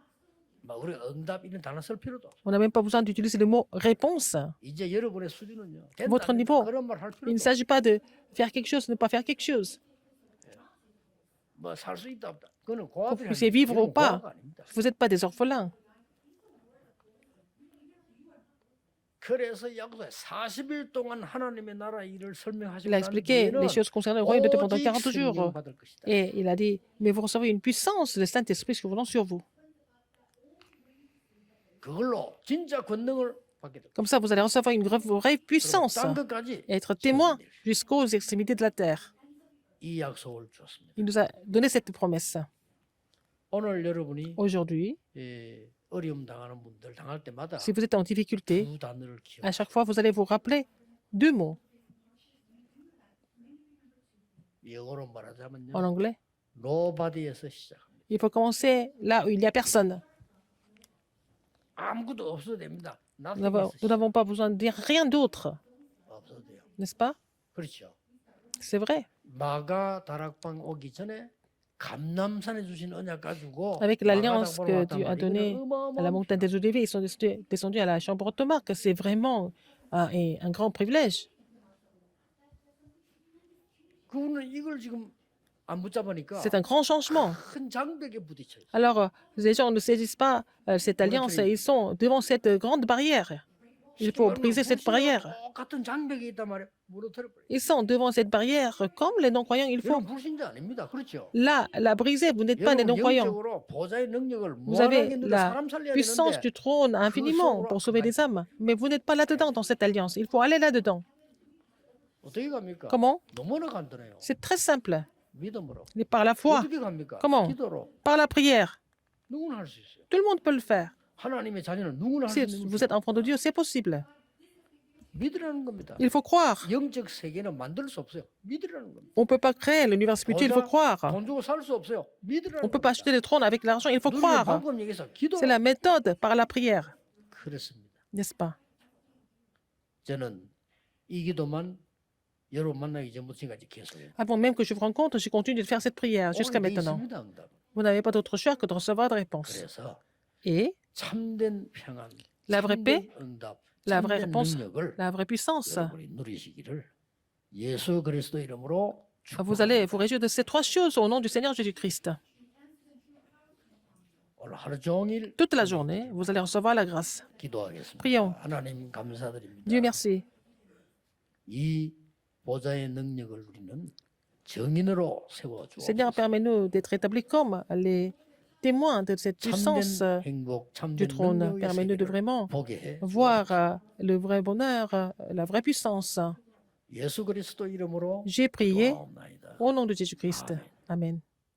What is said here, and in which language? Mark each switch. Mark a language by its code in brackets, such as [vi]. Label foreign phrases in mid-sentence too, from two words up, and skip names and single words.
[fr] On n'a même pas besoin d'utiliser le mot réponse. Votre niveau, il ne s'agit pas de faire quelque chose, ne pas faire quelque chose. Que vous puissiez vivre ou pas. Vous n'êtes pas des orphelins. [ko] 그래서 약속에 40일 동안 하나님의 나라 일을 설명하시고 [fr] Il a [ko] 난 [fr] expliqué les [ko] 뒤에는 [fr] choses concernant le royaume de Dieu pendant [ko] 오직 [fr] 40 jours. [ko] 생명 받을 것이다. [fr] Et il a dit, mais vous recevez une puissance, le Saint-Esprit survenant sur vous. [ko] 그걸로 진짜 권능을 받게 됩니다. [fr] Comme ça, vous allez recevoir une vraie puissance [ko] 땅 끝까지 [fr] et être témoin jusqu'aux extrémités de la terre. [ko] 이 약속을 주었습니다. [fr] Il nous a donné cette promesse. [ko] 오늘 여러분이 [fr] Aujourd'hui, [ko] 어려움 당하는 분들 당할 때마다 [fr] si vous êtes en difficulté, [ko] 두 단어를 기억. [fr] à chaque fois, vous allez vous rappeler 2 mots. [ko] 영어로 말하자면요. [fr] En anglais, [ko] nobody에서 시작합니다. [fr] il faut commencer là où il n'y a personne. [ko] 아무것도 없어도 됩니다. [fr] Nous [ko] nothing에서 [fr] n'avons pas besoin de dire rien d'autre, [ko] 없어도 돼요. [fr] n'est-ce pas? [ko] 그렇죠. [fr] C'est vrai. [ko] 마가 다락방 오기 전에 감남산에 주신 언약 가지고 [fr] Avec l'alliance [ko] 마가 [fr] que [ko] 다락방으로 [fr] Dieu a [ko] 왔단 [fr] donnée [ko] 말이에요. [fr] à la montagne des Oliviers, ils sont descendus à la chambre haute marque. C'est vraiment un grand privilège. [ko] 그분은 이걸 지금 안 붙잡으니까 [fr] C'est un grand changement. [ko] 큰 장벽에 부딪혀 있어요. [fr] Alors, les gens ne saisissent pas cette alliance et ils sont devant cette grande barrière. Il faut briser cette barrière. [ko] 똑같은 장벽이 있단 말이에요. 무너뜨려 버려요. [fr] Ils sont devant cette barrière comme les non-croyants. Il faut [ko] 여러분 불신자 아닙니다. 그렇죠? [fr] la briser. Vous n'êtes pas des [ko] 여러분 [fr] non-croyants. [ko] 영적으로 보좌의 능력을 [fr] Vous avez [ko] 무한하게 누려 [fr] la [ko] 사람 살려야 [fr] puissance [ko] 되는데 [fr] du trône infiniment pour sauver des âmes. Mais vous n'êtes pas là-dedans dans cette alliance. Il faut aller là-dedans. [ko] 어떻게 갑니까? [fr] Comment? [ko] 너무나 간단해요. [fr] C'est très simple. [ko] 믿음으로. [fr] Mais par la foi, [ko] 어떻게 갑니까? [fr] Comment? [ko] 기도로. [fr] par la prière. [ko] 누구나 할 수 있어요. [fr] Tout le monde peut le faire. [ko] 하나님의 자녀는 누구나 할 수 [fr] Si [ko] 있는 [fr] vous [ko] 거죠. [fr] êtes enfant de Dieu, c'est possible. [ko] 믿으라는 겁니다. [fr] Il faut croire. [ko] 영적 세계는 만들 수 없어요. 믿으라는 겁니다. [fr] On ne peut pas créer l'univers spirituel, il faut croire. [ko] 돈 주고 살 수 없어요. [fr] On [ko] 믿으라는 [fr] ne peut pas [ko] 겁니다. [fr] acheter le trône avec l'argent, il faut [ko] 누리는 [fr] croire. [ko] 방법 얘기해서 기도. [fr] C'est la méthode par la prière, [ko] 그렇습니다. [fr] n'est-ce pas? [ko] 저는 이 기도만 여러분 만나기 전부터 지금까지 계속해요. [fr] Avant même que je vous rencontre, je continue de faire cette prière jusqu'à [ko] 오늘 돼 [fr] maintenant. [ko] 있습니다, 응답. [fr] Vous n'avez pas d'autre choix que de recevoir de réponse. [ko] 그래서 [fr] Et [ko] 참된 평안, [fr] La vraie [ko] 참된 응답, [fr] la vraie [ko] 참된 [fr] réponse, [ko] 능력을 [fr] la vraie puissance, [ko] 여러분이 누리시기를 예수 그리스도 이름으로 [fr] vous allez vous réjouir de ces 3 choses au nom du Seigneur Jésus-Christ. [ko] 오늘 하루 종일 [fr] Toute la journée, vous allez recevoir la grâce. [ko] 기도하겠습니다. [fr] Prions. [ko] 하나님 감사드립니다. [fr] Dieu merci. [ko] 이 보좌의 능력을 우리는 정인으로 세워 [fr] Seigneur, [ko] 주옵소서. [fr] permets-nous d'être établis comme les témoins de cette puissance [ko] 참된 행복, [fr] du [ko] 참된 [fr] trône. [ko] 능력의 [fr] Permets-nous de [ko] 세계를 [fr] vraiment [ko] 보게 해 [fr] voir le vrai bonheur, la vraie puissance. [ko] 예수 그리스도 이름으로 [fr] J'ai prié [ko] 기도하옵나이다. [fr] au nom de Jésus-Christ. Amen.